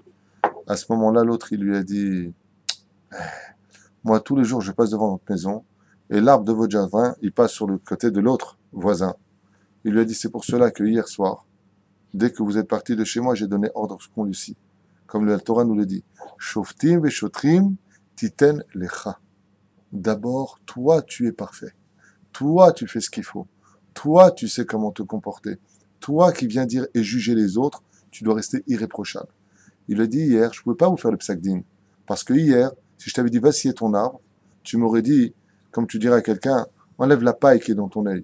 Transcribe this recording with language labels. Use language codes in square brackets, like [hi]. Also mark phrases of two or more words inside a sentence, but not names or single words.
[fr] À ce moment-là, l'autre, il lui a dit, moi, tous les jours, je passe devant votre maison, et l'arbre de votre jardin, il passe sur le côté de l'autre voisin. Il lui a dit, c'est pour cela que hier soir, dès que vous êtes parti de chez moi, j'ai donné ordre qu'on lui scie. Comme la Torah nous le dit, [he] שופטים ושוטרים תתן לך. [fr] D'abord, toi, tu es parfait. Toi, tu fais ce qu'il faut. Toi, tu sais comment te comporter. Toi qui viens dire et juger les autres, tu dois rester irréprochable. Il a dit hier, je ne pouvais pas vous faire le psakdin. Parce que hier, si je t'avais dit, va scier ton arbre, tu m'aurais dit, comme tu dirais à quelqu'un, enlève la paille qui est dans ton œil.